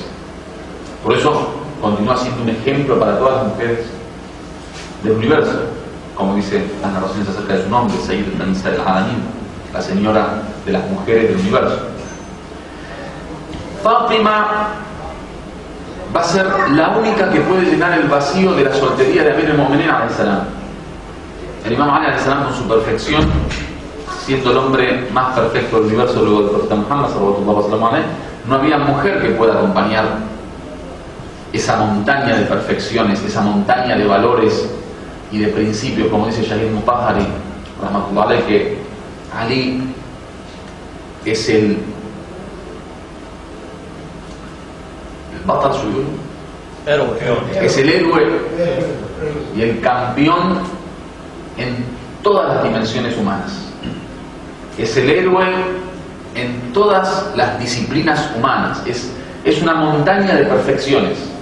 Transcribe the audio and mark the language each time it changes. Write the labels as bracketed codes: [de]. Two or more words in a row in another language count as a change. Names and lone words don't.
[es] Por eso continúa siendo un ejemplo para todas las mujeres del universo, como dicen las narraciones acerca de su nombre, [ar] سيدة نساء العالمين, [es] la señora de las mujeres del universo. Fátima va a ser la única que puede llenar el vacío de la soltería de Amir al-Mu'minin [ar] عليه السلام. [es] El Imam Ali [ar] عليه السلام, [es] con su perfección, siendo el hombre más perfecto del universo luego del profeta Muhammad [ar] صلى الله عليه وسلم, [es] no había mujer que pueda acompañar esa montaña de perfecciones, esa montaña de valores y de principios, como dice Shahid Mutahhari [ar] رحمة الله عليه, [es] que Ali es el [ar] بطل شيور, [es] es el héroe y el campeón en todas las dimensiones humanas, es el héroe en todas las disciplinas humanas, es una montaña de perfecciones.